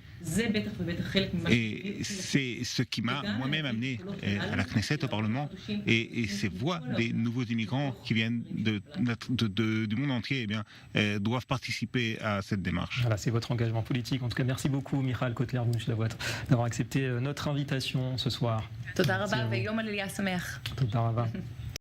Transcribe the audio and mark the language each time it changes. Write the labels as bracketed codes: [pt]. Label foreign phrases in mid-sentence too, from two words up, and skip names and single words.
[fr] Et c'est ce qui m'a moi-même amené à la Knesset, au Parlement, et ces voix des nouveaux immigrants qui viennent du monde entier doivent participer à cette démarche. Voilà, c'est votre engagement politique. En tout cas, merci beaucoup, Michal Kotler-Wunsch, d'avoir accepté notre invitation ce soir. [he] תודה רבה ויום עלייה שמח. תודה רבה.